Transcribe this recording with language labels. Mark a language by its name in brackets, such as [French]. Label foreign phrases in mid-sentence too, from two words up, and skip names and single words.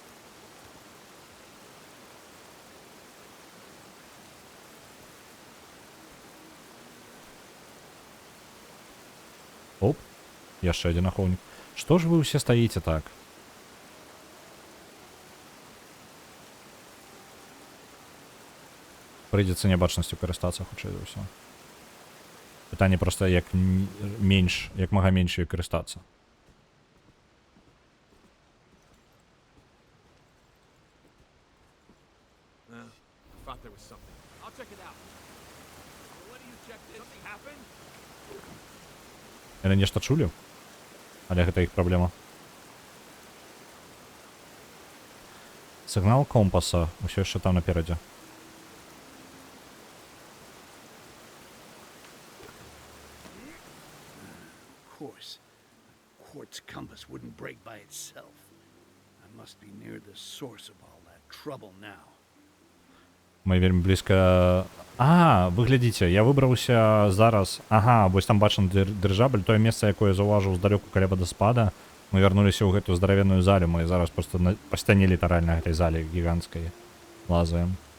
[Belarusian] Оп, яшчэ адзін ахоўнік. Што ж вы ўсе стаіце так? Прыйдзецца нябачнасцю карыстацца хутчэй за ўсё. Пытанне проста як менш, як мага менш ёй карыстацца. [English] Thought there was something. I'll check it out. What do you check this? Something happened? [Belarusian] Яны нешта чулі? Але гэта іх праблема. Сігнал компаса. Усё яшчэ там наперадзе. [English] Quartz compass wouldn't break by itself. I must be near the source of all that trouble now. [Belarusian] Мы вельмі блізка... вы глядзіце, я выбраўся зараз... Вось там бачым дырыжабль, тое месца, якое я заўважыў здалёку каля вадаспада. Мы вярнуліся ў гэтую здаравенную залю, мы зараз проста па сцяне літаральна гэтай залі гіганцкай лазаем.